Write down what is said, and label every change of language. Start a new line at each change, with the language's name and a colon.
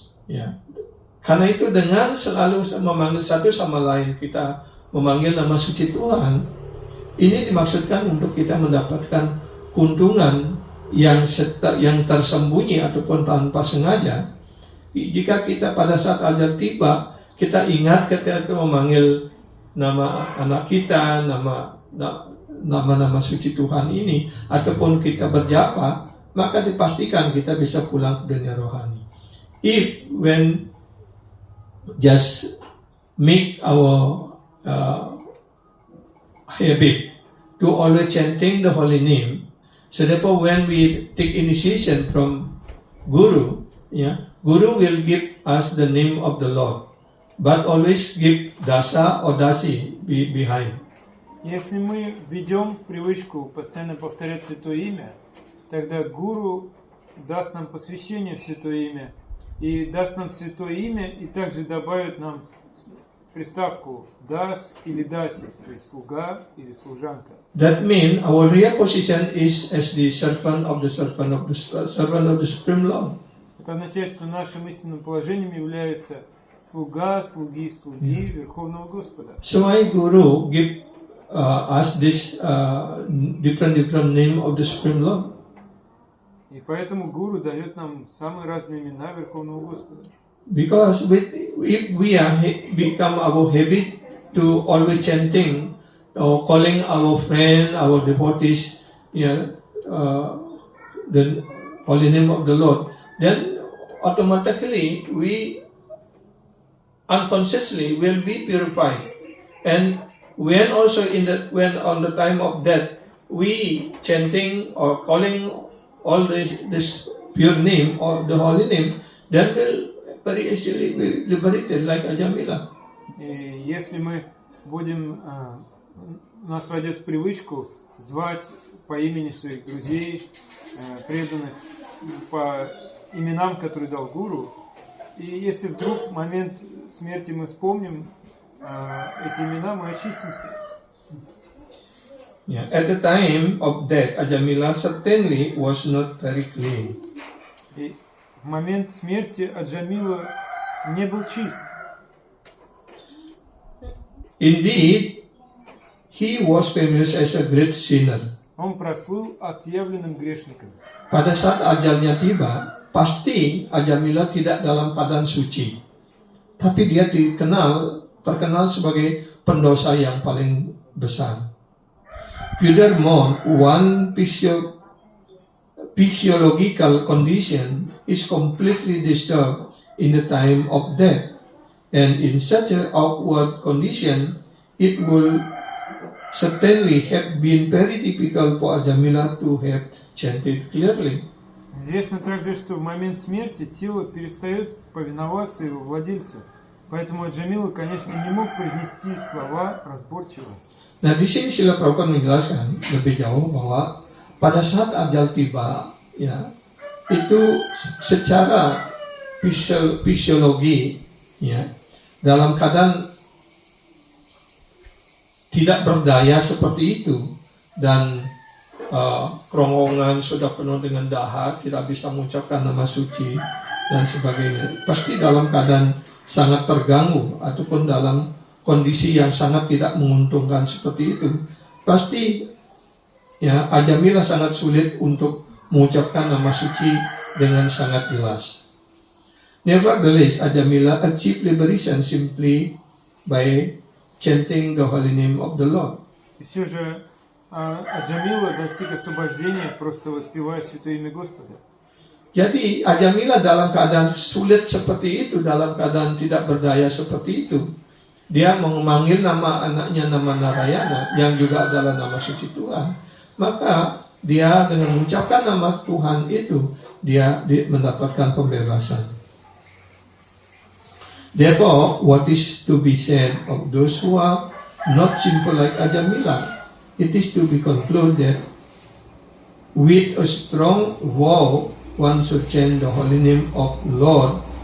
Indonesian: Ya. Karena itu dengan selalu memanggil satu sama lain, kita memanggil nama suci Tuhan, ini dimaksudkan untuk kita mendapatkan keuntungan yang tersembunyi ataupun tanpa sengaja. Jika kita pada saat ajal tiba, kita ingat ketika kita memanggil nama anak kita, nama-nama suci Tuhan ini, ataupun kita berjapa, maka dipastikan kita bisa pulang ke dunia rohani.
English: If when just make our habit to always chanting the holy name, so therefore when we take initiation from Guru, Guru will give us the name of the Lord, but always give dasa or dasi behind.
Russian: Если мы введем в привычку постоянно повторять Святое Имя, тогда Гуру даст нам посвящение в Святое Имя, и даст нам Святое Имя, и также добавит нам приставку «дас» или «даси», то есть «слуга» или «служанка».
English: That means our real position is as the servant of the Supreme Lord.
Russian: Это означает, что нашим истинным положением является слуга, слуги Верховного Господа.
English: So why Guru give us this different name of the Supreme Lord?
Russian: И поэтому Гуру дает нам самые разные имена Верховного Господа.
English: Because if we become our habit to always chanting or calling our friend, our devotees, the holy name of the Lord, then automatically we unconsciously will be purified. And when also when on the time of death we chanting or calling all this pure name or the holy name, then will very easily be liberated like Ajamila.
Russian: И если мы будем, нас войдет в привычку звать по имени своих друзей, преданных, по именам, которые дал Гуру, и если вдруг в момент смерти мы вспомним эти имена, мы очистимся.
English: Yeah. At the time of death, Ajamila certainly was not very clean.
Russian: И в момент смерти Аджамила не был чист.
English: Indeed, he was famous as a great sinner.
Russian: Он прослыл отъявленным грешником.
Indonesian: Pada saat ajalnya tiba, pasti Ajamila tidak dalam keadaan suci. Tapi dia terkenal sebagai pendosa yang paling besar.
English: Furthermore, one physiological condition is completely disturbed in the time of death, and in such an awkward condition, it will certainly have been very difficult for Ajamila to have chanted clearly.
Russian: Известно также, что в момент смерти тело перестает повиноваться его владельцу, поэтому Аджамила, конечно, не мог произнести слова разборчиво.
Indonesian: Nah, di sini Srila Prabhupada menjelaskan lebih jauh bahwa pada saat ajal tiba, ya, itu secara fisiologi, ya, dalam keadaan tidak berdaya seperti itu dan kerongkongan sudah penuh dengan dahak, tidak bisa mengucapkan nama suci dan sebagainya, pasti dalam keadaan sangat terganggu ataupun dalam kondisi yang sangat tidak menguntungkan seperti itu, pasti ya Ajamila sangat sulit untuk mengucapkan nama suci dengan sangat jelas.
English: Nevertheless, Ajamila achieved liberation simply by chanting the holy name of the Lord.
Russian: И все же Аджамила достиг освобождения, просто воспевая святое имя Господа.
Indonesian: Jadi Ajamila dalam keadaan sulit seperti itu, dalam keadaan tidak berdaya seperti itu, dia memanggil nama anaknya nama Narayana yang juga adalah nama suci Tuhan. Maka dia dengan mengucapkan nama Tuhan itu, dia mendapatkan pembebasan.
English: Therefore, what is to be said of those who are not simple like Ajamila? It is to be concluded with a strong vow one should chant the holy name of Lord.